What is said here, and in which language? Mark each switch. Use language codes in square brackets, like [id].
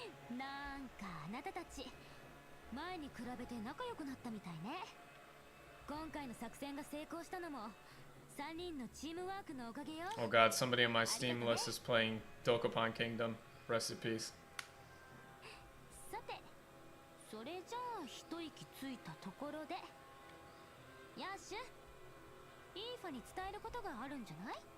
[ja] なんかあなたたち前に比べて仲良くなったみたいね。今回の作戦が成功したのも3人のチームワークのおかげよ。 [en] Oh god, somebody on my Steam list is playing Dokapon Kingdom. Rest in peace. [ja] さて、それじゃあ一息ついたところで、ヤッシュ、イーファに伝えることがあるんじゃない？